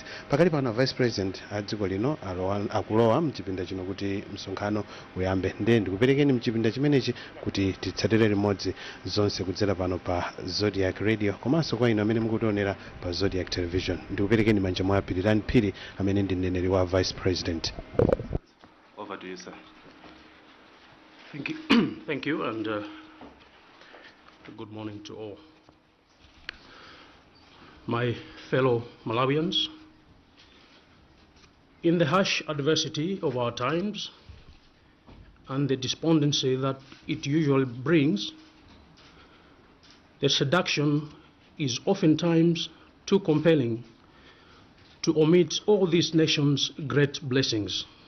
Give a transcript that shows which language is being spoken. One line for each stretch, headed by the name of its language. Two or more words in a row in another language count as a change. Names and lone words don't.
Nyanja: Pakali pano Vice President a dziko lino akulowa mchipinda chino kuti msonkhano uyambe. Ndiye ndikuperekeni mchipinda chimenechi kuti titsatire limodzi zonse kudzera pano pa Zodiac Radio komanso kwa ino amene mukutionera pa Zodiac Television. Ndikuperekeni manja mwa Pirirani Phiri amene ndi mneneri wa Vice President.
English: Over to you, sir. Thank you. Thank you, and good morning to all. My fellow Malawians, in the harsh adversity of our times and the despondency that it usually brings, the seduction is oftentimes too compelling to omit all these nations' great blessings.